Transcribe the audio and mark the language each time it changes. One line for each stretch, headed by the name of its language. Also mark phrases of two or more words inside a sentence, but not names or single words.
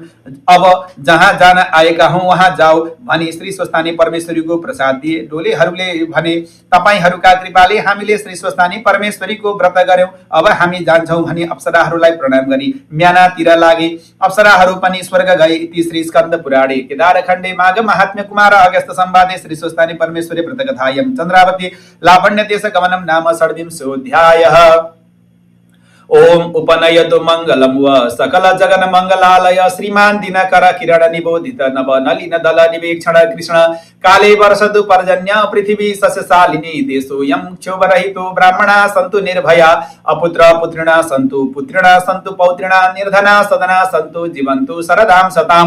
Nepali: अब जहाँ जान आएका हौं वहाँ जाऊ भनी श्री स्वस्तानी परमेश्वरीको प्रसाद दिए। डोलेहरूले भने तपाईहरूका कृपाले हामीले श्री स्वस्तानी परमेश्वरीको व्रत गर्यौं, अब हामी जान्छौं भनी अप्सराहरूलाई प्रणाम गरी म्यानातिर लागे। अप्सराहरू पनि स्वर्ग गए।
Sanskrit: इति श्री स्कन्द पुराणे केदारखण्डे माघ महात्म्य कुमार अगस्त संवादे श्री स्वस्तानी परमेश्वरी व्रतकथायां चन्द्रावती लावण्य देश गमनम नाम षड्विंशोऽध्यायः। ओम उपनयतु मंगलम व सकल जगन मंगलालय श्रीमान दिनकर किरण निबोधित नव नलिन दल निवेक्षण कृष्ण काले वर्षतु पर्जन्य पृथ्वी सस्यशालिनी देशोऽयं क्षोभरहितो ब्राह्मणा सन्तु निर्भया अपुत्र पुत्रिणा सन्तु पुत्रिणा सन्तु पौत्रिणा निर्धना सदना सन्तु जीवन्तु शरदां शताम्।